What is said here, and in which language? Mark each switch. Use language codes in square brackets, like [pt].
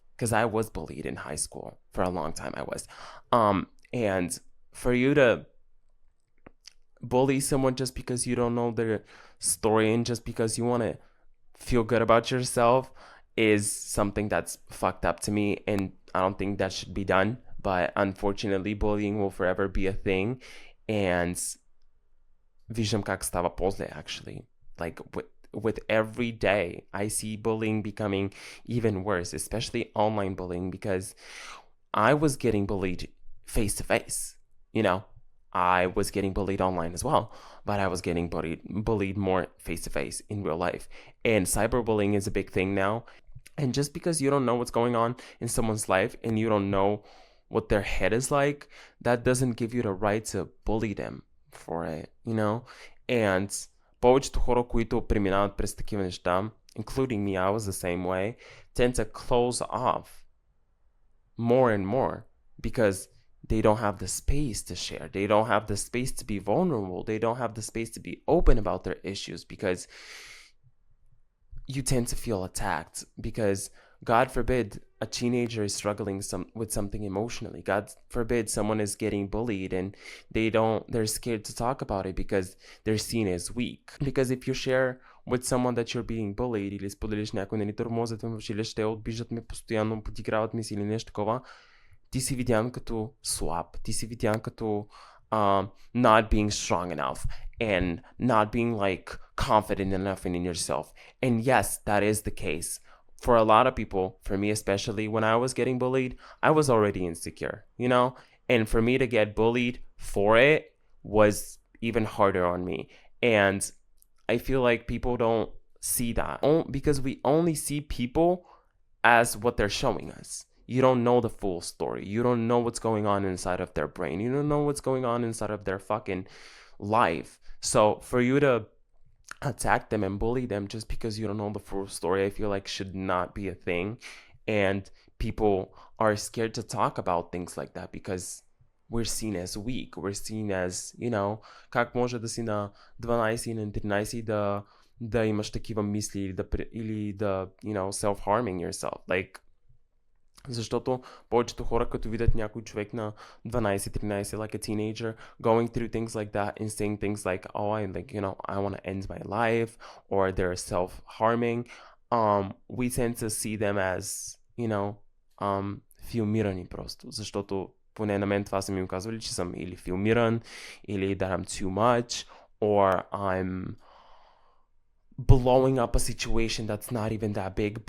[en] Because I was bullied in high school for a long time. I was. And for you to bully someone just because you don't know their story and just because you want to feel good about yourself is something that's fucked up to me, and I don't think that should be done. But unfortunately, bullying will forever be a thing. And [bg] виждам как става после, [en] actually. Like with every day, I see bullying becoming even worse, especially online bullying, because I was getting bullied face to face. I was getting bullied online as well, but I was getting bullied more face to face in real life. And cyberbullying is a big thing now. And just because you don't know what's going on in someone's life and you don't know what their head is like, that doesn't give you the right to bully them for it, And [bg] повечето хора, които преминават през такива неща, [en] including me, I was the same way, tend to close off more and more, because they don't have the space to share. They don't have the space to be vulnerable. They don't have the space to be open about their issues because you tend to feel attacked because God forbid a teenager is struggling with something emotionally. God forbid someone is getting bullied and they're scared to talk about it because they're seen as weak. Because if you share with someone that you're being bullied [bg] или споделиш някой, нали, тормозят ме в училище, обиждат ме постоянно, подиграват ми си или нещо такова, ти си видян като слаб, ти си видян като [en] not being strong enough and not being like confident enough in yourself. And yes, that is the case. For a lot of people, for me especially, when I was getting bullied, I was already insecure, you know? And for me to get bullied for it was even harder on me. And I feel like people don't see that because we only see people as what they're showing us. You don't know the full story. You don't know what's going on inside of their brain. You don't know what's going on inside of their fucking life. So for you to attack them and bully them just because you don't know the full story, I feel like should not be a thing. And people are scared to talk about things like that because we're seen as weak. We're seen as, you know, [bg] как може да си на 12 и на 13 да имаш такива мисли или да [en] you know, self-harming yourself. Like, [bg] защото повечето хора, като видят някой човек на 12-13, [en] like a teenager, going through things like that and saying things like, oh, I like, you know, I want to end my life, or they're self-harming, we tend to see them as, you know, [bg] филмирани просто, защото поне на мен това са ми казвали, че съм или филмиран, или [en] that I'm too much, or I'm blowing up a situation that's not even that big.